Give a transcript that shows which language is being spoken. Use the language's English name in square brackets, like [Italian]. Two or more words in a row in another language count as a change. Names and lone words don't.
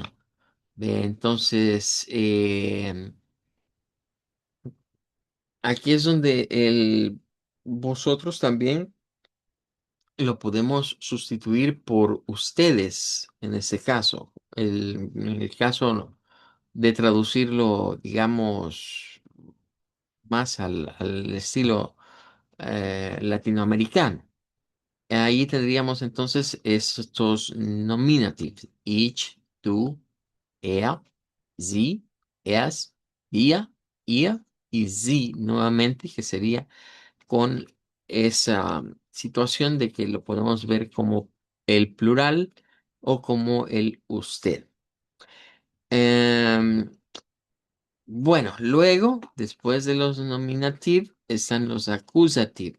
[Spanish] Entonces, aquí es donde el vosotros también lo podemos sustituir por ustedes en este caso. En el caso de traducirlo, digamos, más al estilo latinoamericano. Ahí tendríamos entonces estos nominativos. [German] Ich, du, er, sie, es, ihr, ihr [Spanish] y sie nuevamente, que sería con esa situación de que lo podemos ver como el plural o como el usted. Em, bueno, luego, después de los nominativos, están los acusativos.